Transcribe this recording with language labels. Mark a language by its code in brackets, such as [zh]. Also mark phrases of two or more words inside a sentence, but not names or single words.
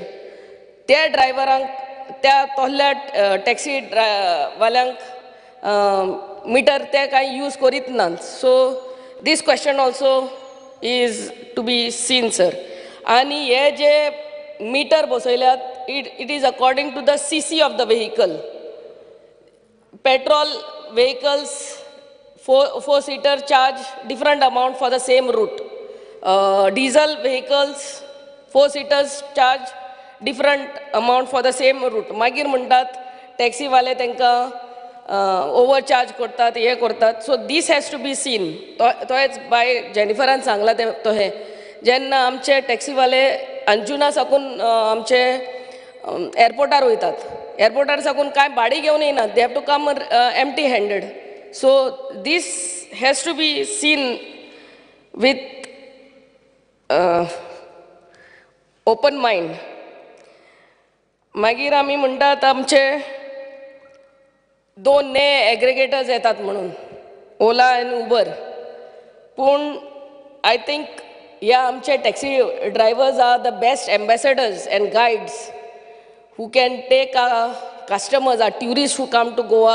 [kok] त्या ड्रायव्हरांक त्या तोहल्या टॅक्सी वाल्यांक मिटर ते कांय यूज करीत नात. [en] so this question also is to be seen sir. आनी हे जे मिटर बसयल्यात it is according to the CC of the vehicle. petrol vehicles 4-seater charge different amount for the same route. Diesel vehicles 4-seaters charge different amount for the same route. [kok] मागीर म्हणटात टॅक्सीवाले तांकां ओवरचार्ज करतात, हे करतात. [en] so this has to be seen. [kok] तोच बाय जेनिफरान सांगला ते तोहे. जेन्ना आमचे टॅक्सीवाले अंजुना साकून आमचे एअरपोर्टार वयतात, एअरपोर्टार साकून कांय भाडी घेवन येनात, [en] they have to come empty handed. So this has to be seen with open mind. [kok] मागीर आमी म्हणटात आमचे 2 नये एग्रिगेटर्स येतात म्हणून, ओला आनी उबर. [en] पूण I think [kok] ह्या आमचे [en] taxi drivers are the best ambassadors and guides who can take customers, or tourist who come to Goa.